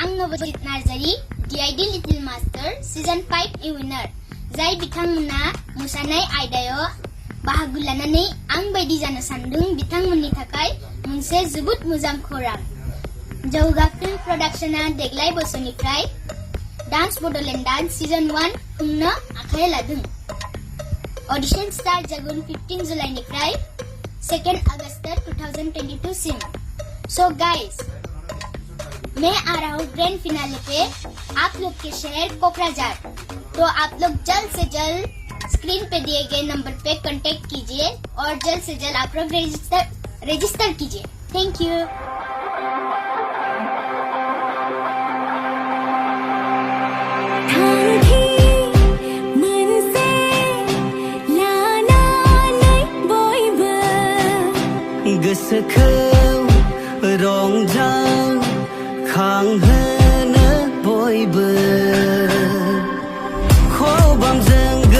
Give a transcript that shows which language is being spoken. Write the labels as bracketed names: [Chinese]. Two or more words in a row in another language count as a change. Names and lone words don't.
[Bodo] Bodolent Narzari, The Ideal Little Master, Season 5 नि winner. जाय बिथांमोना मोसानाय आयदायाव बाहागो लानानै आं बायदि जानो सानदों बिथांमोननि थाखाय मोनसे जोबोद मोजां खौरां। जौगा फिल्म प्रडाक्शना देग्लाय बोसोरनिफ्राय डान्स बड'लेण्डआ Season 1 खुंनो आखाइ लादों। [English] audition start [Bodo] जागोन 15 जुलाइनिफ्राय 2 अगस्त 2022 सिम। [English] So guys, [Hindi] मैं आ रहा हूँ [English] grand finale [Hindi] पे आप लोग के शहर कोकराझार। तो आप लोग जल्द से जल्द स्क्रीन पे दिए गए नंबर पे कांटेक्ट कीजिए और जल्द से जल्द आप लोग रजिस्टर कीजिए। [English] thank you. [Bodo] गोसोखौ रंजाखांहोनो बयबो खबामजों